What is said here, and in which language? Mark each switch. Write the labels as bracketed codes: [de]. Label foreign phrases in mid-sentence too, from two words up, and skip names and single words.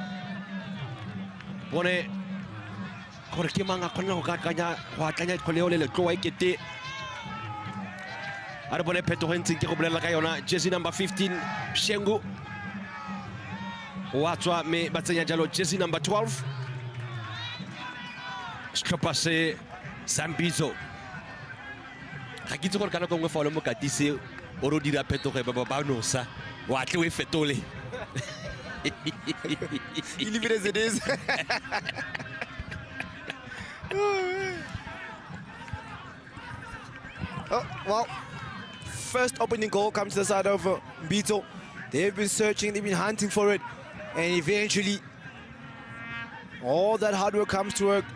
[tn] bone gore ke mang a kgona go atlanya kgwele eo le letloa e kete a re bone phetogo e ntseng ke go bolelela ka yona [en] jersey number [tn] 15 Shengu o a tswa mme ba tsenya jalo [en] jersey number [tn] 12 setlhopha se sa Bizo ga ke itse gore ka nako nngwe fa o le mokatisi o re o dira phetogo e ba nosa o atle o e fetole [en] You leave it as it is. Oh, well, first opening goal comes to the side of Bizo. They've been searching, they've been hunting for it, and eventually all that hard work comes to work.